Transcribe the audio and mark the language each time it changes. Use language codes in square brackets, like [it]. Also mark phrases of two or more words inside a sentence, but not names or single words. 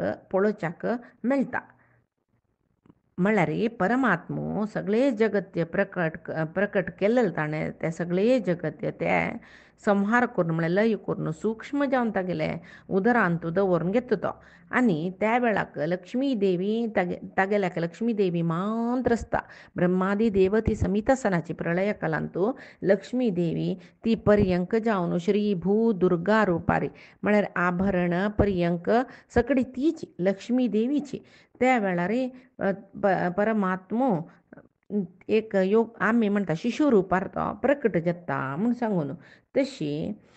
[kok] पळोवच्याक मेळटा म्हळ्यार परमात्मो सगळे जगत्य प्रकट केलेले ताणें ते सगळे जगत्य ते संहार करून म्हळ्यार लय करून सूक्ष्म जावन तागेले उदरांत दवरून घेता तो आनी त्या वेळाक लक्ष्मी देवी तागेल्याक लक्ष्मी देवी मात्र आसता ब्रह्मादी देवती समीत आसनाची प्रलय कालांतू लक्ष्मी देवी ती पर्यंक जावन श्री भू दुर्गा रूपारी म्हळ्यार आभरण पर्यंक सगळी तीच लक्ष्मी देवीची त्या वेळार परमात्मो एक योग आमी म्हणटा शिशु रूपार तो प्रकट जाता म्हूण सांगून तशी